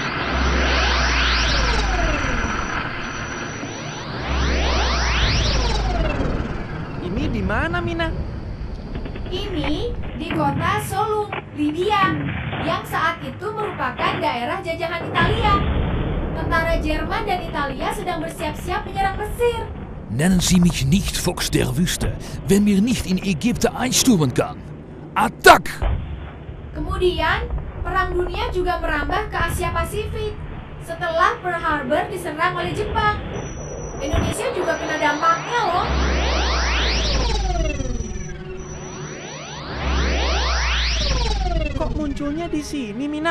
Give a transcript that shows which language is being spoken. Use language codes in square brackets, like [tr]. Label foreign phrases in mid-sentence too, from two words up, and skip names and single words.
[id] Ini di mana, Mina? Ini di kota Solung, Libya, yang saat itu merupakan daerah jajahan Italia. Tentara Jerman dan Italia sedang bersiap-siap menyerang Mesir. [de] Nennen Sie mich nicht Fuchs der Wüste, wenn wir nicht in Ägypten einstürmen kann. Attack! [id] Kemudian, Perang Dunia juga merambah ke Asia Pasifik setelah Pearl Harbor diserang oleh Jepang. Indonesia juga kena dampaknya loh. Kok munculnya di sini, Mina?